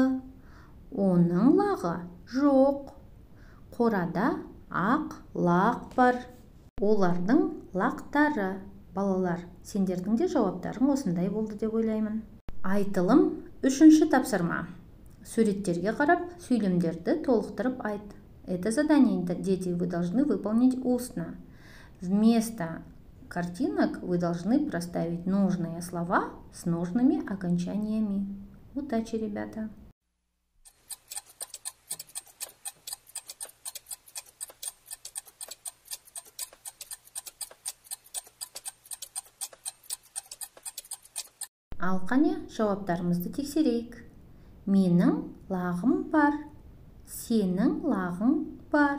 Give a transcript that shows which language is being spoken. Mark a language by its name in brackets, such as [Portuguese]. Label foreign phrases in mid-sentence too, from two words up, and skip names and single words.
[Kazakh] Оның лағы жоқ. Қорада ақ лақ бар. Олардың лақтары. Балалар, сендердің де жауаптарың осындай болды деп ойлаймын. Айтылым үшінші тапсырма. Суреттерге қарап, сөйлемдерді толықтырып айт. [Russian] Это задание, дети, вы должны выполнить устно. Вместо картинок вы должны проставить нужные слова с нужными окончаниями. Удачи, ребята! [Kazakh] Ал қане, жауаптарымызды тексерейік. Менің лағым бар. Сенің лағың бар.